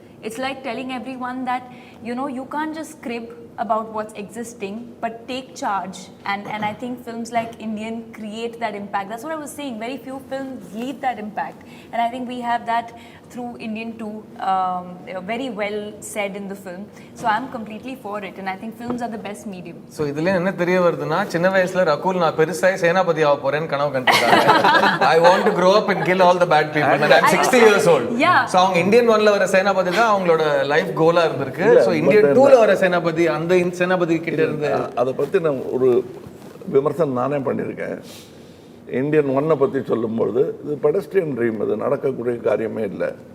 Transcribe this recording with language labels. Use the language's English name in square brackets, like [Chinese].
[English] It's like telling everyone that, you know, you can't just crib about what's existing, but take charge. And I think films like Indian create that impact. That's what I was saying. Very few films leave that impact. And I think we have that through Indian too, very well said in the film. So I'm completely for it. And I think films are the best medium. [Tamil] So இதுல என்ன தெரிய வருதுன்னா சின்ன வயசுல ரகுல் நான் பெருசாய் சேனாபதி ஆக போறேன்னு கனவு கண்டிருக்காங்க. [English] I want to grow up and kill all the bad people and I'm 60 years old. [Tamil] So அவங்க இந்தியன் 1ல வர சேனாபதி தான் அவங்களோட லைஃப் கோலா இருந்திருக்கு. So இந்தியன் 2ல வர சேனாபதி அந்த சேனாபதி கிட்ட இருந்து அதை பத்தி நான் ஒரு விமர்சனம் நானே பண்ணியிருக்கேன். இந்தியன் 1 பற்றி சொல்லும்பொழுது இது பெடஸ்ட்ரியன் ட்ரீம், இது நடக்கக்கூடிய காரியமே இல்லை.